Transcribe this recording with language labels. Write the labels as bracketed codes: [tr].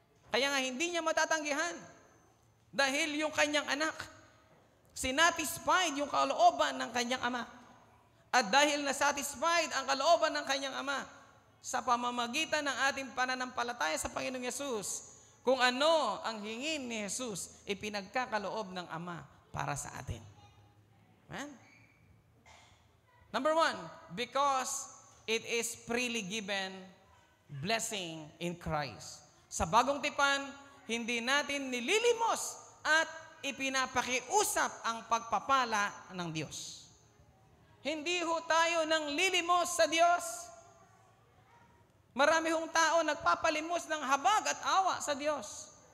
[tl] Kaya nga hindi niya matatanggihan. Dahil yung kanyang anak, sinatisfied yung kalooban ng kanyang Ama. At dahil nasatisfied ang kalooban ng kanyang Ama, sa pamamagitan ng ating pananampalataya sa Panginoong Yesus, kung ano ang hingin ni Jesus, ipinagkakaloob ng Ama para sa atin. Amen? [en] Number 1, because it is freely given blessing in Christ. [tl] Sa bagong tipan, hindi natin nililimos at ipinapakiusap ang pagpapala ng Diyos. Hindi ho tayo nang lilimos sa Diyos. Marami hong tao nagpapalimos ng habag at awa sa Diyos.